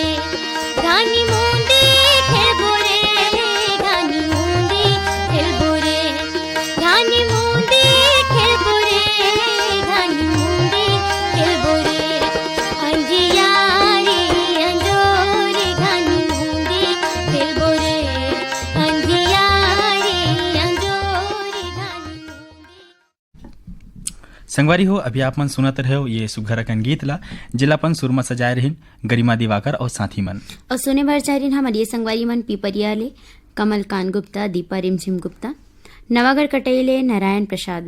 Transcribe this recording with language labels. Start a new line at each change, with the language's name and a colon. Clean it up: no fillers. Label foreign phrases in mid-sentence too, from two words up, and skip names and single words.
Chhattisgarhi: घानी मुंदी खेलबो रे घानी मुंदी खेलबो रे घानी मुंदी खेलबो रे घानी मुंदी खेलबो रे अंधियारी अंजोरी घानी मुंदी खेलबो रे अंधियारी अंजोरी घानी मुंदी। संगवारी हो अभी आप मन सुनत रहे हो ये सुघर अकन गीत ला जिलापन सुरमा सजाए रहिन गरिमा दिवाकर और साथी मन और सुने भर चारिन हमारी संगवारी मन पिपरिया ले कमल कांत गुप्ता दीपा रिमझिम गुप्ता नवागढ़ कटेले नारायण प्रसाद